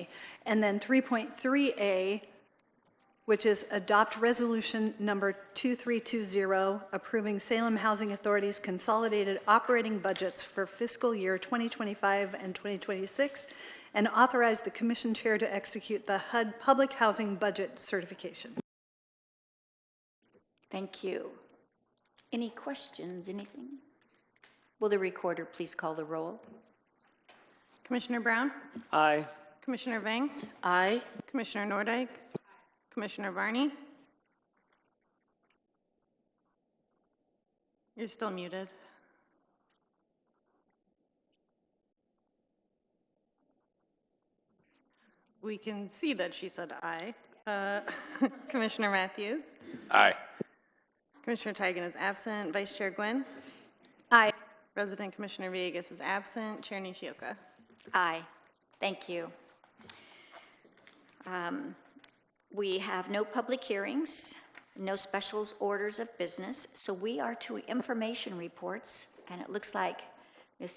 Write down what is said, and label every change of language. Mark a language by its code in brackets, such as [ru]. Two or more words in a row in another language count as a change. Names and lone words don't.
[en] And then 3.3A, which is adopt resolution number 2320, approving Salem Housing Authority's consolidated operating budgets for fiscal year 2025 and 2026, and authorize the commission chair to execute the HUD public housing budget certification. Thank you. Any questions, anything? Will the recorder please call the roll? Commissioner Brown? Aye. Commissioner Vang? Aye. Commissioner Nordijk? Commissioner Varney? You're still muted. We can see that she said aye. Commissioner Matthews? Aye. Commissioner Tigan is absent. Vice Chair Gwynn. Aye. Resident Commissioner Villegas is absent. Chair Nishioka. Aye. Thank you. We have no public hearings, no special orders of business, so we are to information reports, and it looks like Ms.